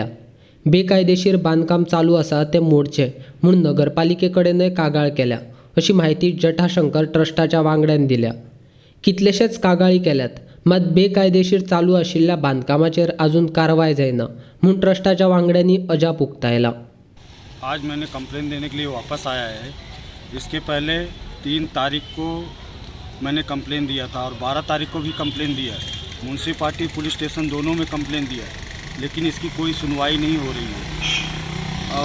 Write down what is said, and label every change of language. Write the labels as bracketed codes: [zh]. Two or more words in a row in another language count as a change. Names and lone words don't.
[kok] बेकायदेशीर बांदकाम चालू आसा ते मोडचे म्हूण नगरपालिके कडेनय कागाळ केल्या, अशी माहिती जटाशंकर ट्रस्टाच्या वांगड्यान दिल्या। कितलेशेच कागाळी केल्यात, मात बेकायदेशीर चालू आशिल्ल्या बांदकामाचेर अजून कारवाय जायना म्हूण ट्रस्टाच्या वांगड्यांनी अजाप उक्तायला। [hi] आज मैंने कंप्लेन देने के लिए वापस आया है। इसके पहले 3 तारीख को मैंने कंप्लेन दिया था और 12 तारीख को भी कंप्लेन दिया है। म्यूनसिपाल्टी [en] police station [hi] दोनों में कंप्लेन दिया है, लेकिन इसकी कोई सुनवाई नहीं हो रही है।